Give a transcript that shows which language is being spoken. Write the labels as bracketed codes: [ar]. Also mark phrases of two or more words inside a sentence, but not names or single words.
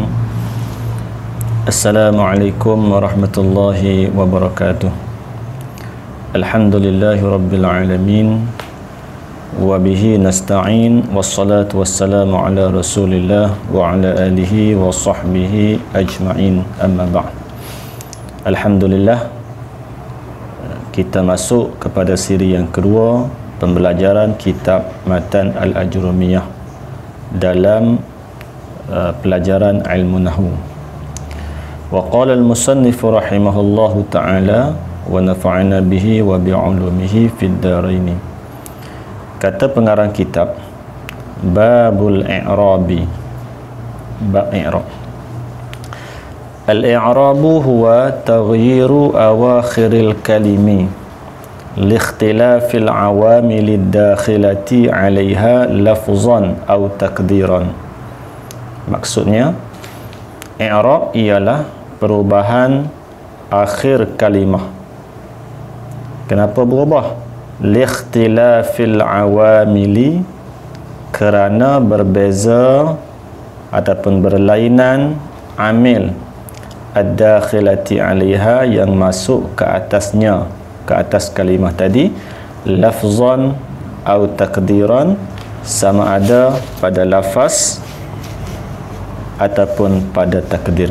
[ar] السلام عليكم ورحمة الله وبركاته. الحمد لله رب العالمين. وبه نستعين. والصلاة والسلام على رسول الله وعلى آله وصحبه أجمعين. أما بعد. Alhamdulillah, [ms] kita masuk kepada siri yang kedua, pembelajaran kitab Matan Al-Ajrumiyah dalam pelajaran ilmu nahwu. [ar] وقال المصنف رحمه الله تعالى ونفعنا به وبعلومه في الدارين. [ms] Kata pengarang kitab, [ar] باب الإعراب, [ms] bab i'rab. [ar] الإعراب هو تغيير أواخر الكلم لاختلاف العوامل الداخلة عليها لفظا أو تقديرا. [ms] Maksudnya, i'rab ialah perubahan akhir kalimah. Kenapa berubah? [ar] لاختلاف العوامل, [ms] kerana berbeza ataupun berlainan amil [ar] الداخلة عليها, [ms] yang masuk ke atasnya, ke atas kalimah tadi, lafzan atau takdiran, sama ada pada lafaz ataupun pada takdir.